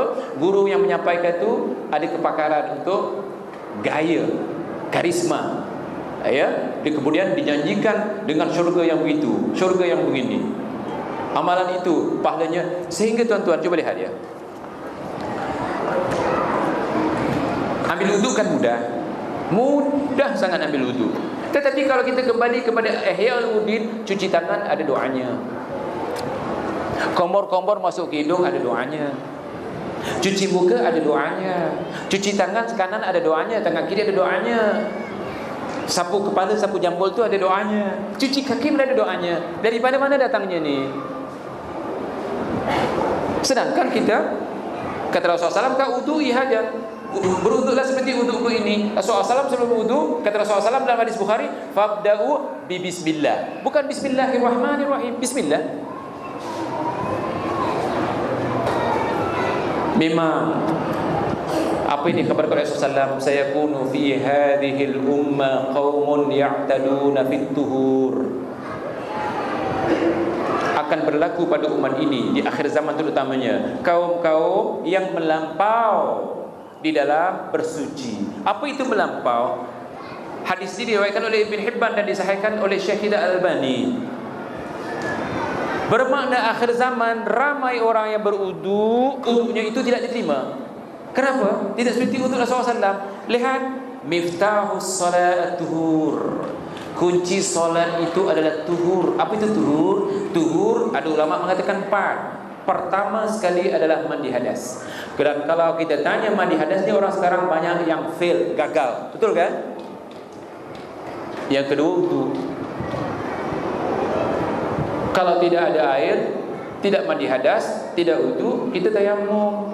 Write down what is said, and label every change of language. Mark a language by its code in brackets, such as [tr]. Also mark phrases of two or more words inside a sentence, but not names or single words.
[ms] Guru yang menyampaikan tu ada kepakaran untuk gaya, karisma. Ya, dia kemudian dijanjikan dengan syurga yang begitu, syurga yang begini. Amalan itu pahalanya, sehingga tuan-tuan cuba lihat ya. Ambil wudu kan mudah. Mudah sangat ambil wudu. Tetapi kalau kita kembali kepada Ihya Ulumuddin, cuci tangan ada doanya. Kompor-kompor masuk ke hidung ada doanya. Cuci muka ada doanya. Cuci tangan kanan ada doanya, tangan kiri ada doanya. Sapu kepala, sapu jambul tu ada doanya. Cuci kaki pun ada doanya. Daripada mana datangnya ni? Sedangkan kita, kata Rasulullah SAW, [ar] ka wudu'i hajat, [ms] berwuduklah seperti wudukku ini. Rasulullah SAW sebelum wudu, kata Rasulullah SAW dalam hadis Bukhari, [ar] fabda'u bi bismillah. [ms] Bukan bismillahirrahmanirrahim, bismillah. Memang apa ini kabar Rasulullah SAW, [ar] sayakunu fi hadhil umma qaumun ya'taduna fit tuhur. [ms] Akan berlaku pada umat ini di akhir zaman terutamanya kaum-kaum yang melampau di dalam bersuci. Apa itu melampau? Hadis ini diriwayatkan oleh Ibn Hibban dan disahihkan oleh Syekh Al-Albani. Bermakna akhir zaman ramai orang yang berudu, udunya itu tidak diterima. Kenapa? Tidak seperti uduk Rasulullah SAW. Lihat, [ar] miftahus salat tuhur. [ms] Kunci solat itu adalah tuhur. Apa itu tuhur? Tuhur, ada ulama mengatakan 4. Pertama sekali adalah mandi hadas. Dan kalau kita tanya mandi hadas ni, orang sekarang banyak yang fail, gagal. Betul kan? Yang kedua wudu. Kalau tidak ada air, tidak mandi hadas, tidak wudu, kita tayamum.